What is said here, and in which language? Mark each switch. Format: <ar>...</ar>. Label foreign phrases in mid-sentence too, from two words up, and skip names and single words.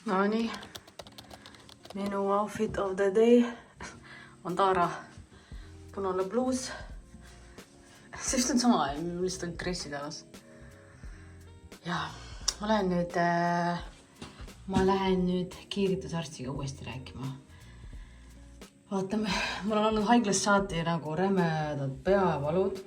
<et>No nii, minu</et> <en>outfit of the day</en> <et>on Taara punane bluus. See vist on sama, mul lihtsalt on dressid alas. Ja ma lähen nüüd kiiritusarstiga uuesti rääkima. Vaatame, mul on olnud haiglast saati nagu rämedad peavalud.</et>